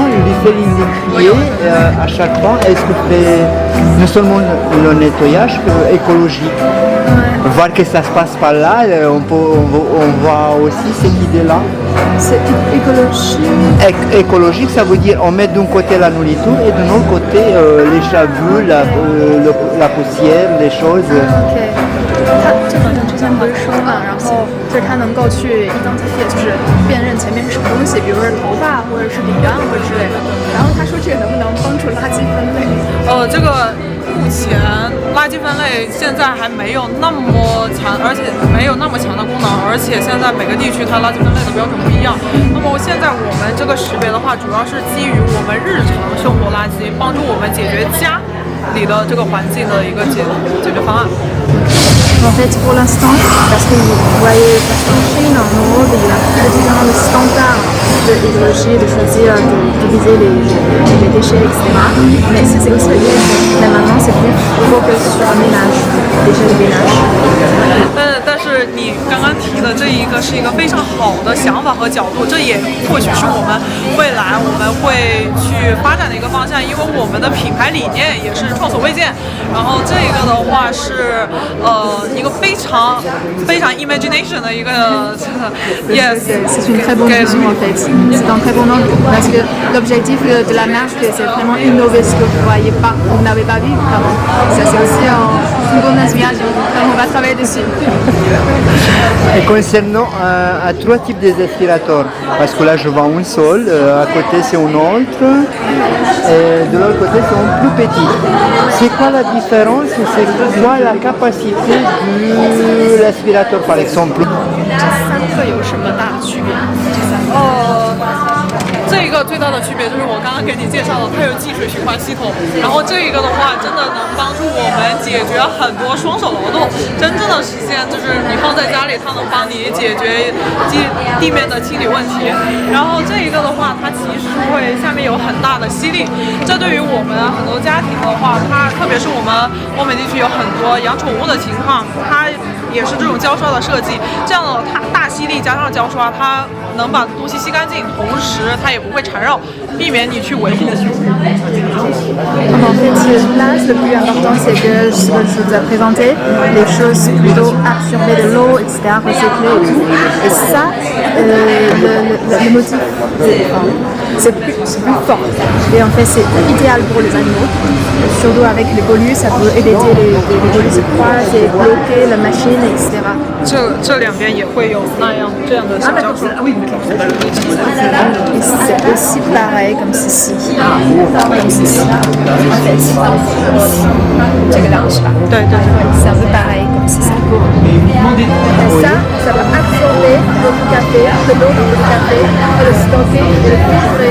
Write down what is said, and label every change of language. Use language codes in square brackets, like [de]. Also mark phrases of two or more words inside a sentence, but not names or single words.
[fr] Il lui fait l'identifier à chaque fois. Est-ce que fait non seulement le nettoyage écologique, voir que ça se passe par là, on voit aussi cette idée-là. C'est écologique. Écologique, ça veut dire on met d'un côté la nourriture et de l'autre côté les cheveux, la poussière, les choses. [zh] OK. 它这好像之前不是说嘛，然后就是它能够去 identify，就是辨认前面是什么东西，比如是头发或者是饼干或者之类的。然后他说这个能不能帮助垃圾分类？这个目前垃圾分类现在还没有那么强，而且没有那么强的功能，而且现在每个地区它垃圾分类的标准不一样。那么现在我们这个识别的话，主要是基于我们日常生活垃圾，帮助我们解决家里的这个环境的一个解决方案。 [fr] En fait, pour l'instant, parce que vous voyez, parce qu'en Chine, en Europe, il y a différents standards de l'écologie, de choisir, de diviser les déchets, etc. Mais c'est aussi le mais maintenant, c'est plus focus sur le ménage, déchets de ménage. [zh] 但是你刚刚提的这一个是一个非常好的想法和角度，这也或许是我们未来我们会去发展的一个方向，因为我们的品牌理念也是创所未见。然后这个的话是一个非常 imagination 的一个 yes， [fr] c'est une très bonne vision en fait. C'est un très bon angle parce que l'objectif de la marque c'est vraiment innover ce que vous ne voyez pas, vous n'avez pas vu avant. Ça c'est aussi une bonne inspiration. Donc on va travailler dessus. Et concernant trois types d'aspirateurs, parce que là je vois un seul, à côté c'est un autre, et de l'autre côté c'est un plus petit. C'est quoi la différence et c'est quoi la capacité de l'aspirateur par exemple? [zh] 这三个有什么大的区别？这一个最大的区别就是我刚刚给你介绍的，它有净水循环系统。然后这一个的话，真的能帮助我们解决很多双手劳动，真正的实现就是你放在家里，它能帮你解决地面的清理问题。然后这一个的话，它其实会下面有很大的吸力，这对于我们很多家庭的话，它特别是我们欧美地区有很多养宠物的情况，它也是这种胶刷的设计，这样的它大吸力加上胶刷，它能把东西吸干净，同时它也不会缠绕，避免你去维护。 [fr] En fait, là, le plus important, c'est que ce que je vous ai présenté, les choses plutôt absorbées de l'eau, etc., recyclées et tout. Et ça, le motif, c'est plus fort. Et en fait, c'est idéal pour les animaux. Surtout avec les bolus, ça peut éviter les bolus se croisent et bloquer la machine, etc. [zh] 这两边也会有这样的小胶刷。 [fr] Et c'est aussi pareil comme ceci. Comme ceci. En fait, c'est un peu pareil comme ceci. Et ça va absorber votre café, de l'eau dans votre café, le stocker et le filtrer.